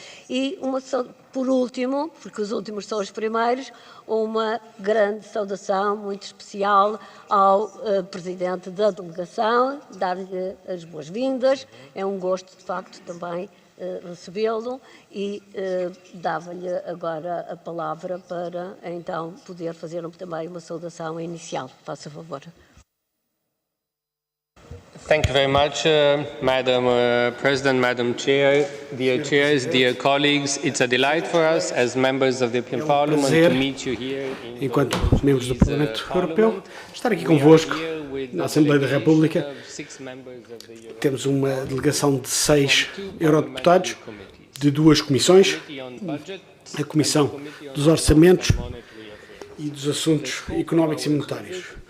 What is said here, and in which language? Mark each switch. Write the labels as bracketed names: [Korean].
[Portuguese] E, por último, porque os últimos são os primeiros, uma grande saudação muito especial ao Presidente da Delegação, dar-lhe as boas-vindas. É um gosto, de facto, também recebê-lo e dava-lhe agora a palavra para, então, poder fazer também uma saudação inicial. Faça favor. [English] Thank you very much, Madam President, Madam Chair, dear chairs, dear colleagues. It's a delight for us as members of the European Parliament to meet you here [Portuguese] enquanto membros do Parlamento Europeu, estar aqui convosco na Assembleia da República. Temos uma delegação de 6 eurodeputados de 2 comissões, a Comissão dos Orçamentos e dos Assuntos Económicos e Monetários.